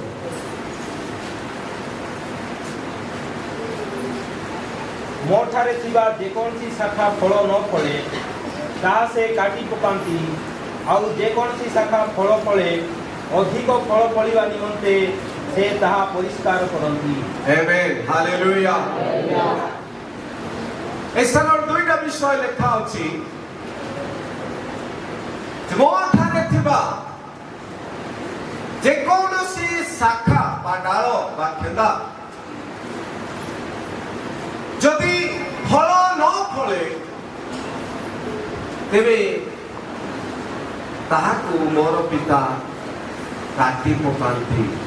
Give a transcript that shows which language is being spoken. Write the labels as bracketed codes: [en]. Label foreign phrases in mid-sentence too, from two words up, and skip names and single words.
[or] ମୋଠାରେ ଥିବା ଯେକୌଣସି ଶାଖା ଫଳ ନ ଫଳେ ତାହା ସେ କାଟି ପକାନ୍ତି ଆଉ ଯେକୌଣସି ଶାଖା ଫଳ ଫଳେ ଅଧିକ ଫଳ ଫଳିବା ନିମନ୍ତେ ସେ ତାହା ପରିଷ୍କାର କରନ୍ତି। ଆମେନ ହାଲେଲୁୟା। ଏସନର ଦୁଇଟା ବିଷୟ ଲେଖା ଅଛି ମୋଠାରେ ଥିବା ଯେକୌଣସି ଶାଖା ବା ଡାଳ ବା ଖେଦା ଯଦି ଫଳ ନ ଫଳେ ତେବେ ତାହାକୁ ମୋର ପିତା କାଟି ପକାନ୍ତି।